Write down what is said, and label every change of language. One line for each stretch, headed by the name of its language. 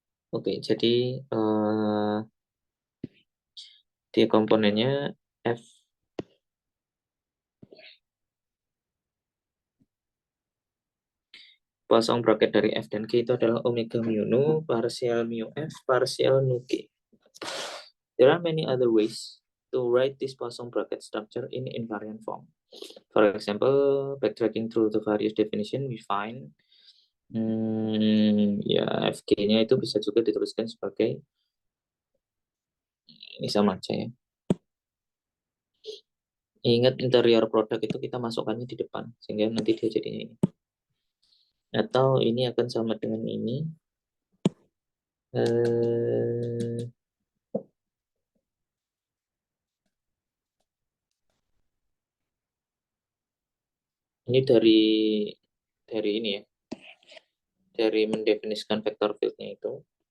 Indonesian: Oke, jadi dia komponennya F. Pasang bracket dari F dan G itu adalah omega mu nu, parsial mu F, parsial nu G.
English: There are many other ways to write this Poisson bracket structure in invariant form. For example, backtracking through the various definitions, we find
Indonesian: Ya, FG-nya itu bisa juga dituliskan sebagai ini sama aja ya. Ingat interior produk itu kita masukkannya di depan sehingga nanti dia jadinya ini. Atau ini akan sama dengan ini. Eh, ini dari ini ya, dari mendefinisikan vector field-nya itu.